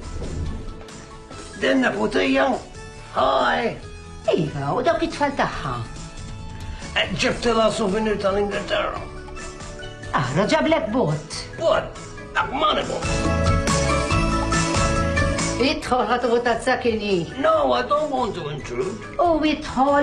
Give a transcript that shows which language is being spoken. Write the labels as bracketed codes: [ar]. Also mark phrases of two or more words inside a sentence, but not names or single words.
[mt] Denna putija? Hi. Iva, u dawk it-tfal tagħha. Ġibtila souvenir tal-Ingilterra. Aħna ġablek bot. Bot? Mani bot. Idħol ħatu tazza kini. [en] No, I don't want to intrude. [mt] U idħol.